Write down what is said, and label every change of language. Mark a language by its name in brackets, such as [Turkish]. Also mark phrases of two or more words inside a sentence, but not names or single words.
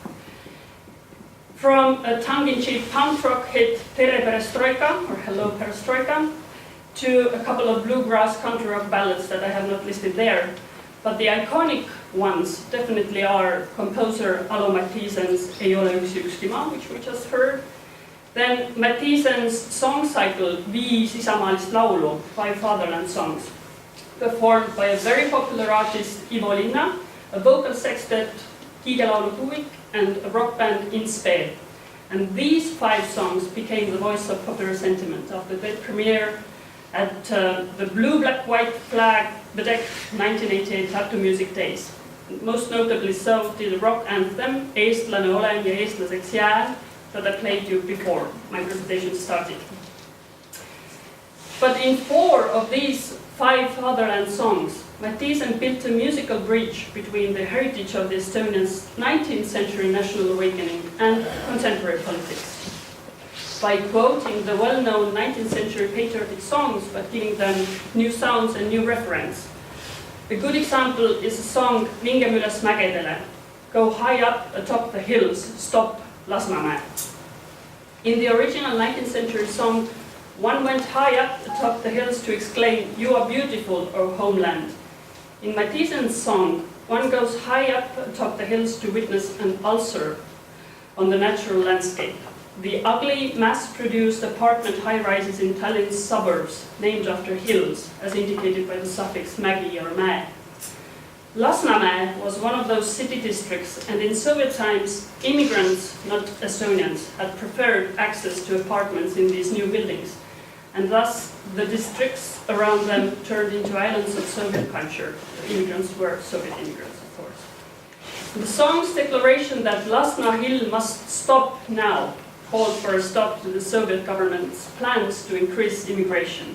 [English] From a tongue-in-cheek punk rock hit, Tere Perestroika, or Hello Perestroika, to a couple of bluegrass country rock ballads that I have not listed there. But the iconic ones definitely are composer Alo Matthisen's Eerola Yksima, which we just heard. Then Matthisen's song cycle, Viis isamaalist laulu, 5 fatherland songs, performed by a very popular artist, Ivo Linna, a vocal sextet, Kiigelaulu Kuvik, and a rock band, In Sped. And these 5 songs became the voice of popular sentiment after their premiere at the Blue, Black, White flag bedecked 1988 Tartu Music Days. Most notably so did the rock anthem, Eestlane olen ja eestlaseks jään, that I played you before my presentation started. But in 4 of these 5 fatherland songs, Matthiesen built a musical bridge between the heritage of the Estonians' 19th century national awakening and contemporary politics. By quoting the well-known 19th century patriotic songs, but giving them new sounds and new reference. A good example is the song Mingem üles mägedele, go high up atop the hills, stop Lasnamäe. In the original 19th century song, one went high up atop the hills to exclaim, you are beautiful, O homeland. In Matthisen's song, one goes high up atop the hills to witness an ulcer on the natural landscape. The ugly, mass-produced apartment high-rises in Tallinn's suburbs, named after hills, as indicated by the suffix mägi or mäe. Lasnamäe was one of those city districts, and in Soviet times, immigrants, not Estonians, had preferred access to apartments in these new buildings, and thus the districts around them turned into islands of Soviet culture. The immigrants were Soviet immigrants, of course. The song's declaration that Lasna Hill must stop now called for a stop to the Soviet government's plans to increase immigration.